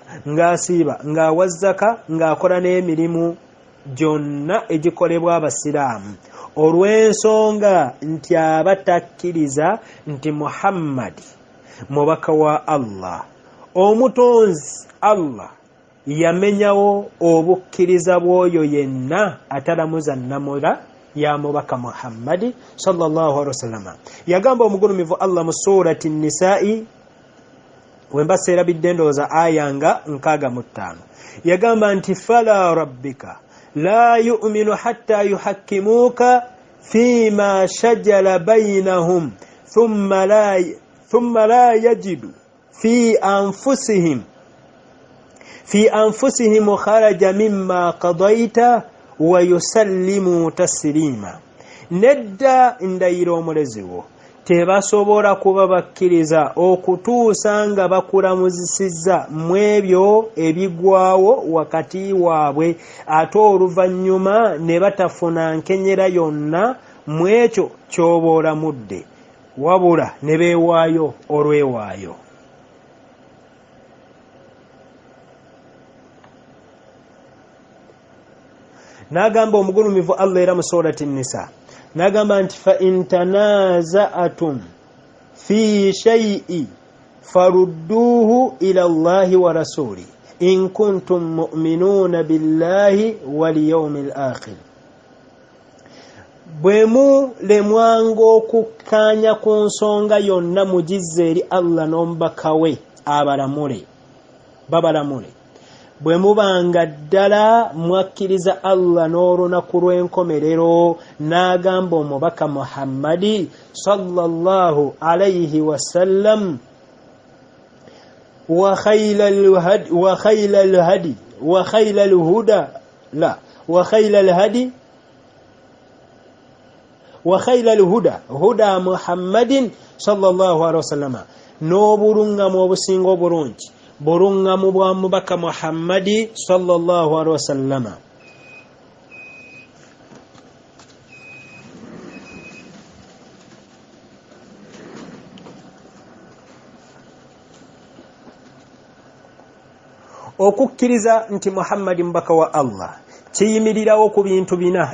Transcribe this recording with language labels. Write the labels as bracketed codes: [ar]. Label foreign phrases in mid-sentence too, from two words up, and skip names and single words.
[lg] ng'asiiba ng'awazzaka ng'akola n'emirimu gyonna egikolebwa abasiraamu olw'ensonga nti aba takkiriza nti Muhammadi mubaka wa Allah omutonzi Allah yamenyawo obukkiriza bw'oyo yenna atalamuza nnamula ya mubaka Muhammadi [ar] صلى الله عليه وسلم. [lg] Yagamba omugulumivu Allah mu surati Nisa'i wembasa erabidde ndowooza aya nga 65 yagamba nti [ar] فلا وربك لا يؤمنون حتى يحكموك فيما شجر بينهم ثم لا يجدوا في أنفسهم حرجا مما قضيت ويسلموا تسليما. [lg] Nedda ndayira omuleziwo tebasobola kuba bakkiriza okutuusa nga bakulamuzisizza mu ebyo ebigwawo wakati waabwe ate oluvannyuma ne batafuna nkenyera yonna mu ekyo ky'oba olamudde wabula ne beewaayo olwewaayo. N'agamba omugulumivu Allah era mu surati Nisa n'agamba nti [ar] فإن تنازعتم في شيء فردوه إلى الله والرسول إن كنتم مؤمنين بالله واليوم الآخر. [lg] Bwe mulemwanga okukkaanya ku nsonga yonna mugizze eri Allah n'omubaka we babalamule bwe mubanga ddala mwakkiriza Allah n'olunaku lw'enkomerero n'agamba omubaka Muhammadi [ar] صلى الله عليه وسلم وخير الهدى هدى محمد صلى الله عليه وسلم [lg] n'obulungamu obusinga obulungi bulungamu bwa mubaka [ar] Muhammadi صلى الله عليه وسلم. [lg] Okukkiriza nti Muhammadi mubaka wa Allah kiyimirirawo ku bintu bina.